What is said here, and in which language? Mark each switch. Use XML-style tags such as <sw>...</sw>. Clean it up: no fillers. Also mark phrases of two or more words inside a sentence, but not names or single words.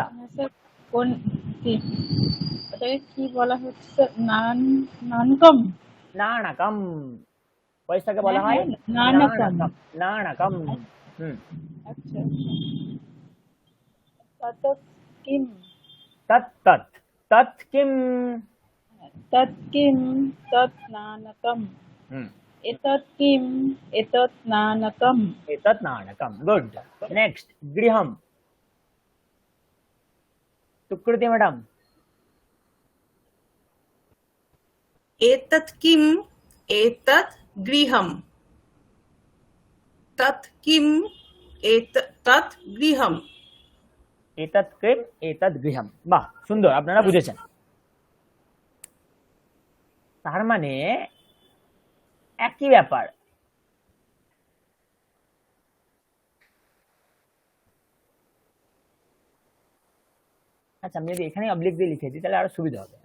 <bn>স্যার কোন কি ওটাকে কি বলা হচ্ছে স্যার?</bn> <sa>নানকম।</sa> <bn>নানাকম। পয়সাকে বলা হয়</bn> <sa>নানকম। নানাকম। আচ্ছা। तत् किम्। तत् तत् तत् किम्। तत् किम् तत् नाणकम्। एतत् किम् एतत् नाणकम्। एतत् नाणकम्।</sa> <bn>গুড। নেক্সট গৃহম। সুকৃতি ম্যাডাম।</bn> <sa>एतत् किम् एतत् गृहम् तत् किम् तत् गृहम्। एतत् किम् एतत् गृहम्।</sa> <bn>বাহ, সুন্দর, আপনারা বুঝেছেন। তার মানে একই ব্যাপার। আচ্ছা, আমি যদি এখানে অবলিক দিয়ে লিখে দিই তাহলে আরো সুবিধা হবে।</bn>